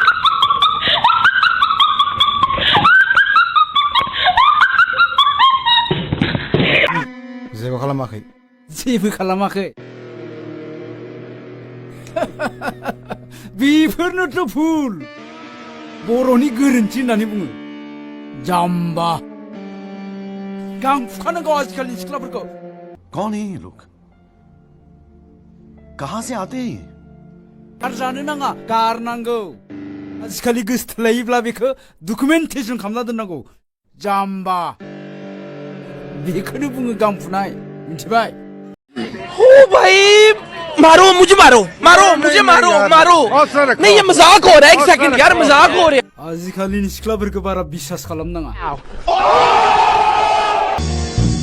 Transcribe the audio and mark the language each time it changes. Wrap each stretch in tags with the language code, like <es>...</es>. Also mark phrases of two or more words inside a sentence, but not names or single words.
<brx>जेबो खालामाखै जेबो खालामाखै बेफोरनोथ' भुल बर'नि गोरोन्थि होननानै बुङो जाम्बा गां फुखानांगौ आजिखालिनि सिख्लाफोरखौ</brx> <hi>कौन है ये लोग कहां से आते हैं ये</hi> <brx>गारजानो नाङा गारनांगौ आजिखालि गोसथोलायोब्ला बेखौ डकुमेन्टेसन खालामना दोननांगौ जाम्बा बेखौनो बुङो गां फुनाय मिथिबाय</brx> <hi>ओ भाई मारो मुझे मारो नहीं ये मजाक हो रहा है एक सेकंड यार मजाक हो रहा है</hi> <brx>आजिखालिनि सिख्लाफोरखौ बारा बिसास खालामनाङा</brx>